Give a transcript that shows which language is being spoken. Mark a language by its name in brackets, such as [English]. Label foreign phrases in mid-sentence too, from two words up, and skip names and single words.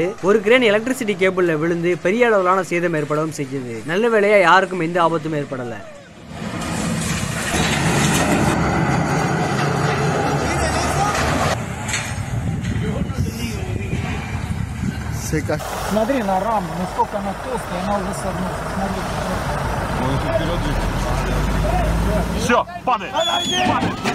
[Tamil] ஒரு [English] crane electricity cable-la [Tamil] விழுந்து பெரிய அளவிலான சேதம் ஏற்படவும் செஞ்சது. நல்ல வேளையா யாருக்கும் எந்த ஆபத்தும் ஏற்படல. [Russian] Смотри на раму, насколько она толстая, она уже согнулась. Все, падай! Падай!